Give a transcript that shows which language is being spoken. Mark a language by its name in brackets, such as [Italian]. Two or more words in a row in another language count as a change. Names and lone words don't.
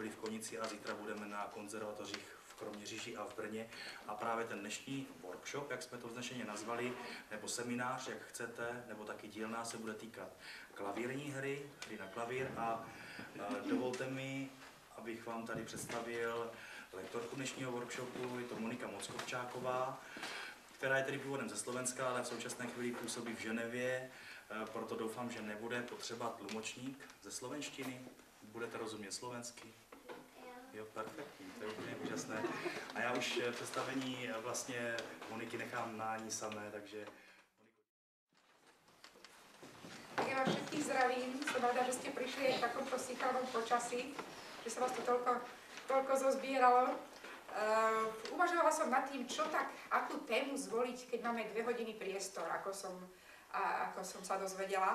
[Czech] byli v Konici a zítra budeme na konzervatořích v Kroměříži a v Brně a právě ten dnešní workshop, jak jsme to vznešeně nazvali, nebo seminář, jak chcete, nebo taky dílna se bude týkat klavírní hry na klavír a dovolte mi, abych vám tady představil lektorku dnešního workshopu, je to Monika Mockovčáková, která je tedy původem ze Slovenska, ale v současné chvíli působí v Ženevě, proto doufám, že nebude potřeba tlumočník ze slovenštiny. Budete rozumět slovensky? Jo, perfektní, to je úplně úžasné. A já už představení vlastně Moniky nechám na ní samé, takže... [Slovak] Tak ja vás všetkých zdravím, som rada, že ste prišli aj v takomto sýchalnom počasí, že sa vás tu toľko zozbieralo. Uvažovala som nad tým, akú tému zvoliť, keď máme 2 hodiny priestor, ako som sa dozvedela.